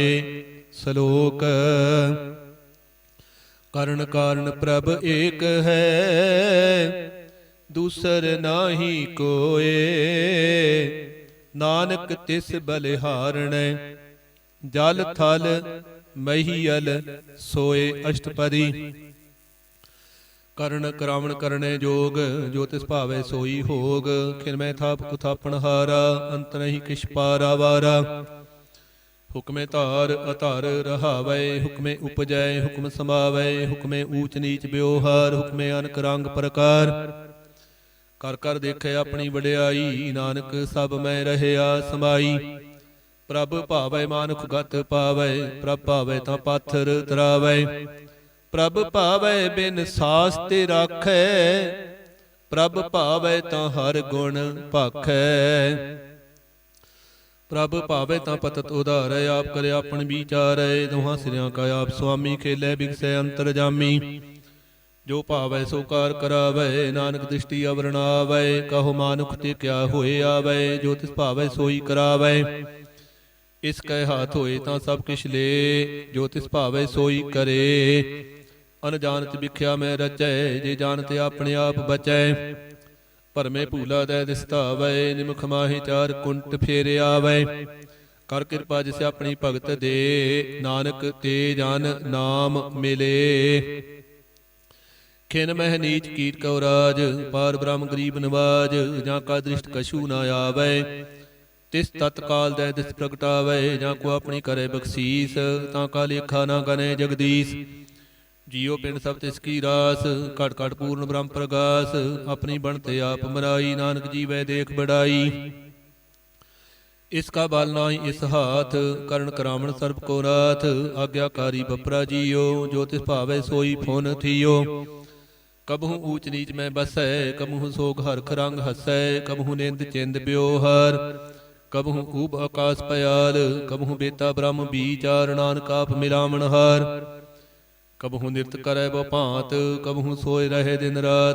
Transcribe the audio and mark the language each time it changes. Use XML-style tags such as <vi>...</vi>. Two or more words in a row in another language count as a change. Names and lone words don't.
<pa>ਸ਼ਲੋਕ ਕਰਣ ਕਾਰਣ ਪ੍ਰਭ ਏਕ ਹੈ, ਦੂਸਰ ਨਾਹੀ ਕੋਇ। ਨਾਨਕ ਤਿਸ ਬਲਿਹਾਰਣੈ, ਜਲ ਥਲ ਮਹੀਅਲ ਸੋਇ। ਅਸ਼ਟਪਦੀ ਕਰਣ ਕਰਾਵਣ ਕਰਨੈ ਜੋਗ, ਜੋ ਤਿਸ ਭਾਵੈ ਸੋਈ ਹੋਗ। ਖਿਨ ਮੈਂ ਥਾਪ ਉਥਾਪਨਹਾਰਾ, ਅੰਤ ਨਹੀਂ ਕਿਛ ਪਾਰਾ ਵਾਰਾ। ਹੁਕਮੇ ਧਾਰ ਅਧਰ ਰਹਾਵੈ, ਹੁਕਮੇ ਉਪਜੈ ਹੁਕਮ ਸਮਾਵੈ। ਹੁਕਮੇ ਊਚ ਨੀਚ ਬਿਉਹਾਰ, ਹੁਕਮੇ ਅਨਕ ਰੰਗ ਪਰਕਾਰ। ਕਰ ਕਰ ਦੇਖੈ ਅਪਨੀ ਵਡਿਆਈ, ਨਾਨਕ ਸਭ ਮੈਂ ਰਹਿਆ ਸਮਾਈ। ਪ੍ਰਭ ਭਾਵੈ ਮਾਨੁਖ ਗਤ ਪਾਵੈ, ਪ੍ਰਭ ਭਾਵੈ ਤਾਂ ਪਾਥਰ ਤਰਾਵੈ। ਪ੍ਰਭ ਭਾਵੈ ਬਿਨ ਸਾਸ ਤੇ ਰਾਖੈ, ਪ੍ਰਭ ਭਾਵੈ ਤਾਂ ਹਰ ਗੁਣ ਭਾਖੈ। ਪ੍ਰਭ ਭਾਵੈ ਤਾਂ ਪਤਿਤ ਉਧਾਰੈ, ਆਪ ਕਰੈ ਆਪਨ ਬੀਚਾਰੈ। ਦੁਹਾਂ ਸਿਰਿਆਂ ਕਾ ਆਪ ਸੁਆਮੀ, ਖੇਲੈ ਬਿਗਸੈ ਅੰਤਰਜਾਮੀ। ਜੋ ਭਾਵੈ ਸੋ ਕਾਰ ਕਰਾਵੈ, ਨਾਨਕ ਦ੍ਰਿਸ਼ਟੀ ਅਵਰ ਨ ਆਵੈ। ਕਹੋ ਮਾਨੁਖ ਤੇ ਕਿਆ ਹੋਇ ਆਵੈ, ਜੋ ਤਿਸ ਭਾਵੈ ਸੋਈ ਕਰਾਵੈ। ਇਸ ਕੈ ਹਾਥ ਹੋਇ ਤਾਂ ਸਭ ਕਿਛ ਲੇ, ਜੋ ਤਿਸ ਭਾਵੈ ਸੋਈ ਕਰੇ। ਅਨਜਾਨਤ ਬਿਖਿਆ ਮੈਂ ਰਚੈ, ਜੇ ਜਾਨਤ ਅਪਨੇ ਆਪ ਬਚੈ। ਭਰਮੇ ਭੂਲਾ ਦੈ ਦਿਸਤਾਵੈ, ਨਿਮਖ ਮਾਹੀ ਚਾਰ ਕੁੰਟ ਫੇਰ ਆਵੈ। ਕਰ ਕਿਰਪਾ ਜਿਸ ਆਪਣੀ ਭਗਤ ਦੇ, ਨਾਨਕ ਤੇ ਜਨ ਨਾਮ ਮਿਲੇ। ਖਿਨ ਮਹਿ ਨੀਚ ਕੀਟ ਕਉ ਰਾਜ, ਪਾਰ ਬ੍ਰਹਮ ਗਰੀਬ ਨਿਵਾਜ। ਜਾਂ ਕਾ ਦ੍ਰਿਸ਼ਟ ਕਛੂ ਨਾ ਆਵੈ, ਤਿਸ ਤਤਕਾਲ ਦੈ ਦਿਸ ਪ੍ਰਗਟਾਵੈ। ਜਾਂ ਕੋ ਆਪਣੀ ਕਰੇ ਬਖਸ਼ੀਸ, ਤਾਂ ਕਾ ਲੇਖਾ ਨਾ ਗਨੇ ਜਗਦੀਸ਼। ਜੀਉ ਪਿੰਡ ਸਭ ਤਿਸ ਕੀ ਰਾਸ, ਘਟ ਘਟ ਪੂਰਨ ਬ੍ਰਹਮ ਪ੍ਰਗਾਸ। ਅਪਨੀ ਬਨਤੇ ਆਪ ਮਰਾਈ, ਨਾਨਕ ਜੀਵੈ ਦੇਖ ਬਡਾਈ। ਇਸ ਕਾ ਬਲ ਨਾਹਿ ਇਸ ਹਾਥ, ਕਰਣ ਕਰਾਵਣ ਸਰਬ ਕੋ ਨਾਥ। ਆਗਿਆਕਾਰੀ ਬਪੁਰਾ ਜੀਉ, ਜੋ ਤਿਸ ਭਾਵੈ ਸੋਈ ਫੁਨ ਥੀਉ। ਕਬਹੂ ਊਚ ਨੀਚ ਮੈਂ ਬਸੈ, ਕਬਹੂ ਸੋਗ ਹਰਖ ਰੰਗ ਹਸੈ। ਕਬਹੂ ਨਿੰਦ ਚਿੰਦ ਬਿਉਹਾਰ, ਕਬਹੂ ਊਭ ਆਕਾਸ਼ ਪਇਆਲ। ਕਬਹੂ ਬੇਤਾ ਬ੍ਰਹਮ ਬੀਚਾਰ, ਨਾਨਕ ਆਪ ਮਿਲਾਵਣਹਾਰ। ਕਬਹੂ ਨਿਰਤ ਕਰੈ ਬਹੁ ਭਾਂਤ, ਕਬਹੂ ਸੋਇ ਰਹੈ ਦਿਨ ਰਾਤ।</pa>